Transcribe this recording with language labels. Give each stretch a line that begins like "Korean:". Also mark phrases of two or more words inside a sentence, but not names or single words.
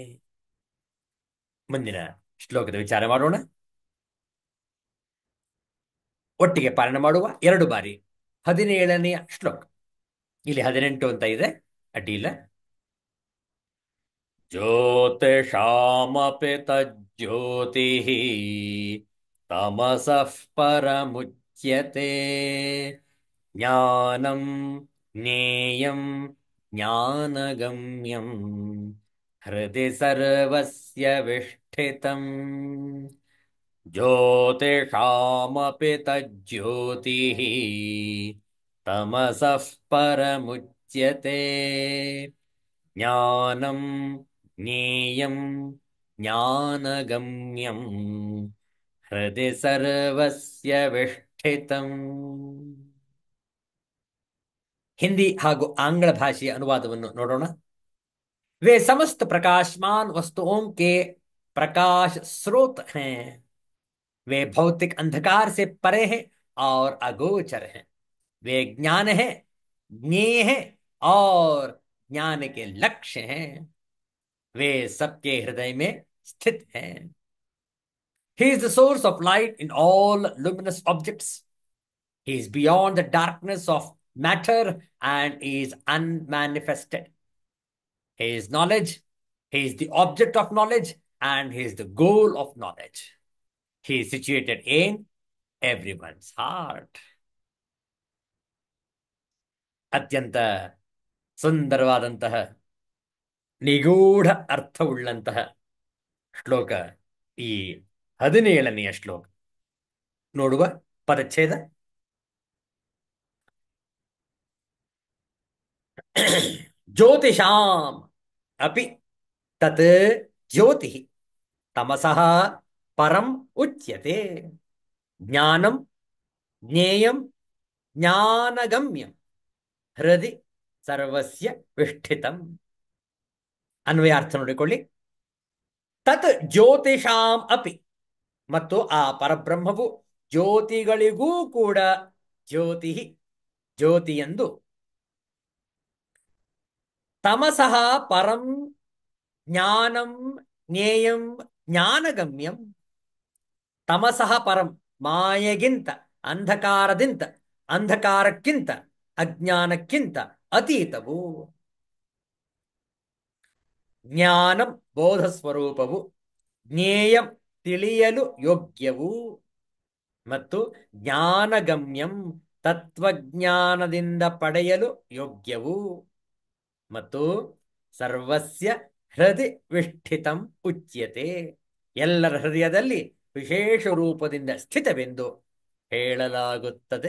Kannada: ಮುಂದಿನ ಶ್ಲೋಕದ ವಿಚಾರ ಮಾಡೋಣ. ಒಟ್ಟಿಗೆ ಪಾಲನ ಮಾಡುವ 2 ಬಾರಿ. 17ನೆಯ ಶ್ಲೋಕ. ಇಲ್ಲಿ 18 ಅಂತ ಇದೆ, ಅಡ್ಡಿಯಿಲ್ಲ.
Sanskrit: ಜ್ಯೋತಿಷಾಮಪಿ ತಜ್ಜ್ಯೋತಿಃ ತಮಸಃ ಪರಮುಚ್ಯತೆ ಜ್ಞಾನಂ ಜ್ಞೇಯಂ ಜ್ಞಾನಗಮ್ಯಂ ಹೃದಯ ಸರ್ವಸ್ಯ ವಿಷ್ಠಿತಂ. ಜ್ಯೋತಿಷಾಮಪಿ ತಜ್ಜ್ಯೋತಿಃ ತಮಸಃ ಪರಮುಚ್ಯತೆ ಜ್ಞಾನಂ ಜ್ಞೇಯಂ ಜ್ಞಾನಗಮ್ಯಂ ಹೃದಯ ಸರ್ವಸ್ಯ ವಿಷ್ಠಿತಂ.
Kannada: ಹಿಂದಿ ಹಾಗೂ ಆಂಗ್ಲ ಭಾಷೆಯ ಅನುವಾದವನ್ನು ನೋಡೋಣ.
Hindi: वे समस्त प्रकाशमान वस्तुओं के प्रकाश स्रोत हैं. वे भौतिक अंधकार से परे हैं और अगोचर हैं. वे ज्ञान है, ज्ञेय है और ज्ञान के लक्ष्य हैं. वे सबके हृदय में स्थित हैं.
English: He is the source of light in all luminous objects. He is beyond the darkness of matter and is unmanifested. He is knowledge. He is the object of knowledge and he is the goal of knowledge. He is situated in everyone's heart.
Kannada: ಅತ್ಯಂತ ಸುಂದರವಾದಂತಹ ನಿಗೂಢ ಅರ್ಥವುಳ್ಳಂತಹ ಶ್ಲೋಕ ಈ 17ನೆಯ ಶ್ಲೋಕ. ನೋಡುವ ಪದಚ್ಛೇದ.
Sanskrit: ಜ್ಯೋತಿಷಾಂ ಅಪಿ ತತ್ ಜ್ಯೋತಿ ತಮಸಃ ಪರಂ ಉಚ್ಯತೆ. ಜ್ಞಾನಂ ಜ್ಞೇಯಂ ಜ್ಞಾನಗಮ್ಯಂ ಹೃದಯ ಸರ್ವಸ್ಯ ವಿಷ್ಠಿತಂ.
Kannada: ಅನ್ವಯಾರ್ಥ ನೋಡಿಕೊಳ್ಳಿ.
Sanskrit: ತತ್ ಜ್ಯೋತಿಷಾಂ ಅಪಿ,
Kannada: ಮತ್ತು ಆ ಪರಬ್ರಹ್ಮವು ಜ್ಯೋತಿಗಳಿಗೂ ಕೂಡ ಜ್ಯೋತಿ ಜ್ಯೋತಿ ಎಂದು.
Sanskrit: ತಮಸಃ ಪರಂ ಜ್ಞಾನಂ ಜ್ಞೇಯಂ ಜ್ಞಾನಗಮ್ಯಂ. ತಮಸಃ ಪರಂ
Kannada: ಮಾಯೆಗಿಂತ, ಅಂಧಕಾರದಿಂದ, ಅಂಧಕಾರಕ್ಕಿಂತ, ಅಜ್ಞಾನಕ್ಕಿಂತ ಅತೀತವು. ಜ್ಞಾನಂ ಬೋಧ ಸ್ವರೂಪವು, ಜ್ಞೇಯಂ ತಿಳಿಯಲು ಯೋಗ್ಯವು, ಮತ್ತು ಜ್ಞಾನಗಮ್ಯಂ ತತ್ವಜ್ಞಾನದಿಂದ ಪಡೆಯಲು ಯೋಗ್ಯವು, ಮತ್ತು
Sanskrit: ಸರ್ವಸ್ಯ ಹೃದಯ ವಿಷ್ಠಿತಂ ಉಚ್ಯತೆ,
Kannada: ಎಲ್ಲರ ಹೃದಯದಲ್ಲಿ ವಿಶೇಷ ರೂಪದಿಂದ ಸ್ಥಿತವೆಂದು ಹೇಳಲಾಗುತ್ತದೆ.